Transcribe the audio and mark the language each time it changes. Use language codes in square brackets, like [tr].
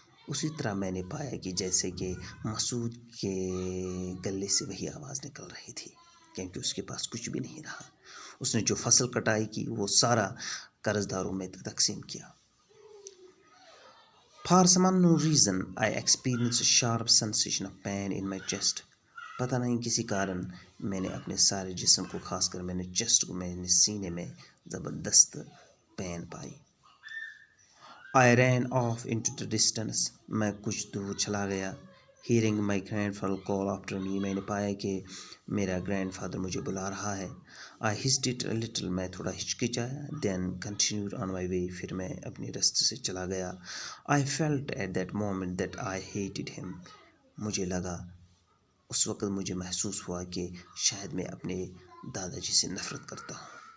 [ur] اسی طرح میں نے پایا کہ جیسے کہ مسعود کے گلے سے وہی آواز نکل رہی تھی، کیونکہ اس کے پاس کچھ بھی نہیں رہا. اس نے جو فصل کٹائی کی وہ سارا قرض داروں میں تقسیم کیا. [en] For some unknown reason I experienced a sharp sensation of pain in my chest. [ur] پتہ نہیں کسی کارن میں نے اپنے سارے جسم کو، خاص کر میں نے چیسٹ کو، میں نے سینے میں زبردست pain pi. [en] I ran off into the distance. [ur] میں کچھ دور چلا گیا. [en] Hearing my grandfather call after me. [ur] میں نے پایا کہ میرا گرینڈ فادر مجھے بلا رہا ہے. [en] I hesitated a little. [ur] میں تھوڑا ہچکچایا. [en] Then continued on my way. [ur] پھر میں اپنی راستے سے چلا گیا. [en] I felt at that moment that I hated him. [ur] مجھے لگا، اس وقت مجھے محسوس ہوا کہ شاید میں اپنے دادا جی سے نفرت کرتا ہوں.